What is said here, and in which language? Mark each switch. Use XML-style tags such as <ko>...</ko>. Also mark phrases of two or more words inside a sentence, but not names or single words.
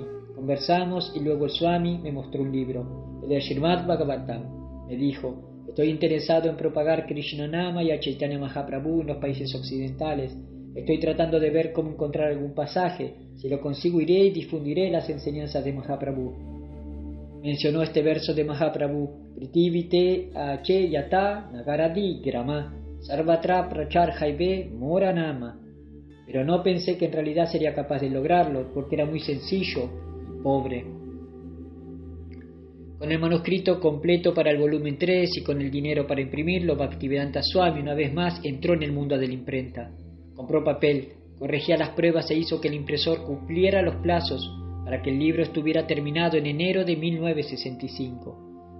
<es>Conversamos y luego el Swami me mostró un libro, el de Srimad Bhagavatam. Me dijo: estoy interesado en propagar Krishna Nama y a Chaitanya Mahaprabhu en los países occidentales. Estoy tratando de ver cómo encontrar algún pasaje. Si lo consigo, iré y difundiré las enseñanzas de Mahaprabhu. Mencionó este verso de Mahaprabhu:</es> <bn>পৃথিবীতে আছে যত নগরাদি গ্রাম সর্বত্র প্রচার হইবে মোর নাম.</bn> <es>Pero no pensé que en realidad sería capaz de lograrlo, porque era muy sencillo y pobre. Con el manuscrito completo para el volumen 3 y con el dinero para imprimirlo, Bhaktivedanta Swami una vez más entró en el mundo de la imprenta. Compró papel, corregía las pruebas e hizo que el impresor cumpliera los plazos para que el libro estuviera terminado en enero de 1965.</es>